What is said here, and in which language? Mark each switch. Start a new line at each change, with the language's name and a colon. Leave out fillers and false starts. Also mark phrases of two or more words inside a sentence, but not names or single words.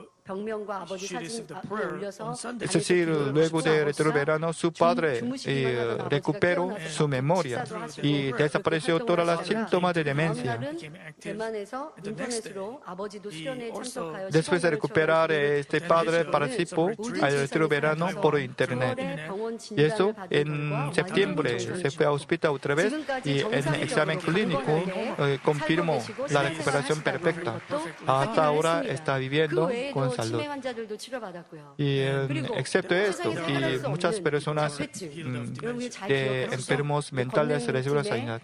Korean: 병명과 아버지 사진 올려서
Spanish: Es decir, luego del retiro verano, su padre recuperó su memoria y desapareció todos los síntomas de demencia.
Korean: 대만에서 인터넷으로 아버지도 수련회에 참석하여
Spanish: Después de recuperar, este padre participó al retiro verano por internet. Y eso, en septiembre, se fue a hospital otra vez y en examen clínico confirmó la recuperación perfecta. Hasta ahora está viviendo con salud. Y excepto esto, y muchas personas de enfermos mentales reciben sanidad.